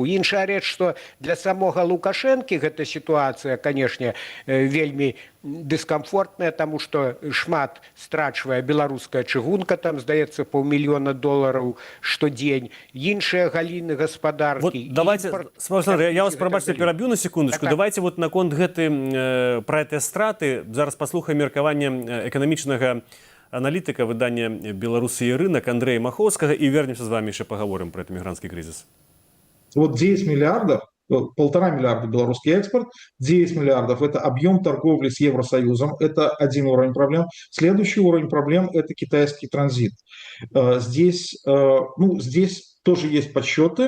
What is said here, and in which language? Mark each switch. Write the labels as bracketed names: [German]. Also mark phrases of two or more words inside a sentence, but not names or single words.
[Belarusian] Іншая рэч, што для самога Лукашэнкі гэта сітуацыя, канешне, вельмі дыскамфортная, таму што шмат страчвае беларуская чыгунка, там, здаецца, $500 000 штодзень, іншыя галіны гаспадаркі. [Russian] Вот давайте, Александр, я вас, [Belarusian] пробачьте, пераб'ю [Russian] на секундочку. Давайте вот [Belarusian] наконт пра гэтыя страты зараз паслухаем меркаванне эканамічнага аналітыка выдання «Беларусы і рынок» Андрэя Махоўскага і [Russian] вернемся з вами [Belarusian] яшчэ паговорым пра гэты мігранцкі крызіс. [Russian] Вот 10 миллиардов, 1,5 миллиарда белорусский экспорт, 9 миллиардов – это объем торговли с Евросоюзом, это один уровень проблем. Следующий уровень проблем – это китайский транзит. Здесь тоже есть подсчеты.